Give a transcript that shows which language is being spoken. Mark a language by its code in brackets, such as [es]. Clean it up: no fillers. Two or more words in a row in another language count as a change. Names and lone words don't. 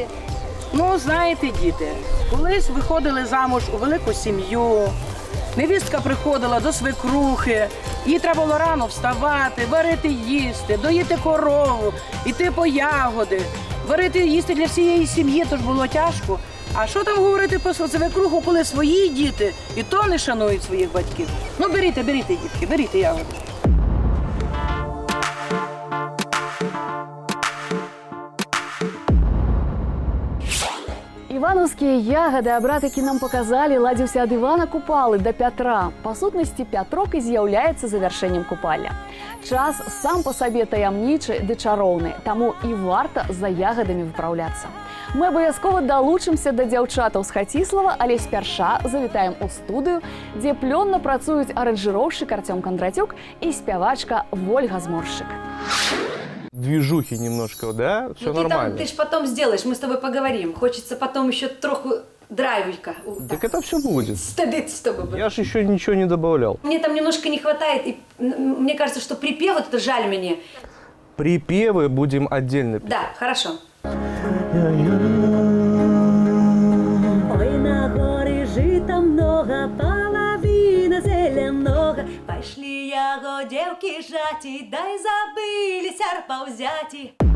[uk] Ну, знаєте, діти, колись виходили замуж у велику сім'ю, невістка приходила до свекрухи, їй треба було рано вставати, варити їсти, доїти корову, йти по ягоди, варити їсти для всієї сім'ї, тож було тяжко. А що там говорити про свекруху, коли свої діти і то не шанують своїх батьків? Ну, беріть, дітки, беріть ягоди. [be] Івановскія ягоды абратыкі нам показалі ладзіўся ад Івана Купалы да Пятра. Па сутнасці, Пятрок і з'яўляецца завяршэннем купалля. Час сам па сабе таямнічы ды чароўны, таму і варта за ягадамі выпраўляцца. Мы абавязкова далучымся да дзяўчатаў з Хаціслава, але спярша завітаем у студыю, дзе плённа працуюць аранжыроўшчык Артём Кондратюк і спявачка Вольга Зморшчык. [ru] Движухи немножко, да? Все нормально. Ты ж потом сделаешь, мы с тобой поговорим. Хочется потом еще троху драйвика. Так это все будет. Стыдить с тобой. Я ж еще ничего не добавлял. Мне там немножко не хватает, и мне кажется, что припев, вот это жаль мне. Припевы будем отдельно петь. Да, хорошо. Ой, на горе жита много, половина зеля много. Пошли ягодевки жати, дай забыли серпа взяти.